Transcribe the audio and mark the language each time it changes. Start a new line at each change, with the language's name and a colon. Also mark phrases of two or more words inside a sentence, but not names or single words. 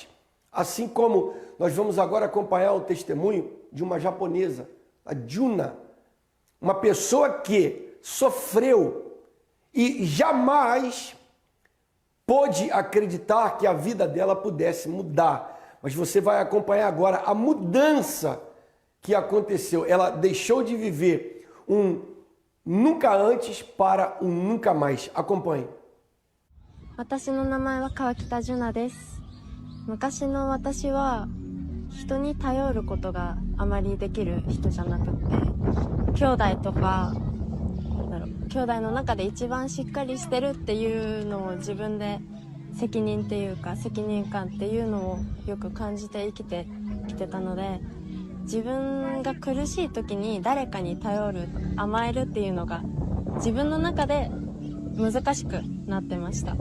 Portuguese: Assim como nós vamos agora acompanhar o testemunho de uma japonesa, a Juna, uma pessoa que sofreu e jamais pôde acreditar que a vida dela pudesse mudar. Mas você vai acompanhar agora a mudança que aconteceu. Ela deixou de viver um nunca antes para um nunca mais. Acompanhe.
Japanese: 私の名前は川北ジュナです。昔の私は人に頼ることがあまりできる人じゃなくって、兄弟とか兄弟の中で一番しっかりしてるっていうのを自分で責任っていうか責任感っていうのをよく感じて生きてきてたので、自分が苦しい時に誰かに頼る、甘えるっていうのが自分の中で難しくなってました。